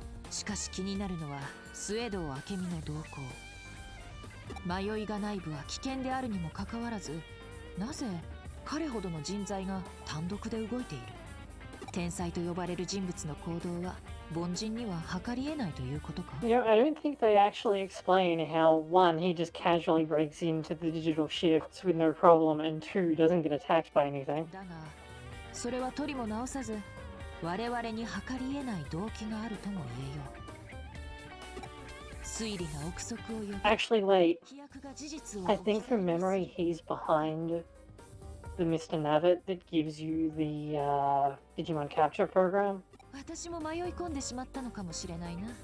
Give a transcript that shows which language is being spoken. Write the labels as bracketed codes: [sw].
[ja] しかし気になるのはスウェード明美の動向。迷いが内部は危険であるにもかかわらず、なぜ彼ほどの人材が単独で動いている。天才と呼ばれる人物の行動は凡人には計り得ないということか。 [en] You know, I don't think they actually explain how, one, he just casually breaks into the digital shifts with no problem, and two, doesn't get attacked by anything. [ja] だがそれは取りも直さず、我々に計り得ない動機があるとも言えよう。推理が憶測を呼び、 [en] Actually, wait. [ja] 飛躍が事実を [en] I think from memory he's behind the Mr. Navet that gives you the Digimon capture program. [ja] 私も迷い込んでしまったのかもしれないな。